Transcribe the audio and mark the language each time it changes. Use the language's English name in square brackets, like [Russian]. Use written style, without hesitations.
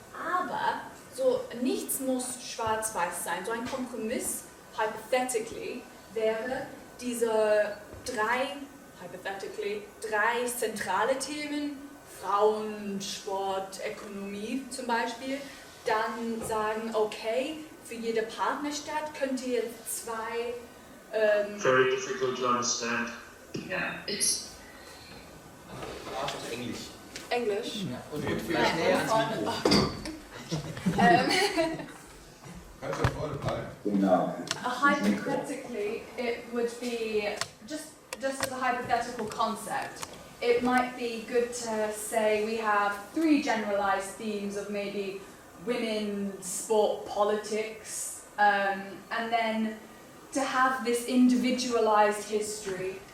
[German] Aber so nichts muss schwarz-weiß sein. So ein Kompromiss, hypothetically, wäre diese drei zentrale Themen, Frauen, Sport, Ökonomie zum Beispiel, dann sagen, okay, für jede Partnerstadt könnt ihr zwei... [English] Very difficult to understand. Yeah, it's [German] Englisch. [English] English. [German] Ja. Und vielleicht näher ans Mikro. Kannst du vorne bleiben? [English] Hypothetically, it would be just as a hypothetical concept. It might be good to say we have 3 generalized themes of maybe women, sport, politics, and then to have this individualized history.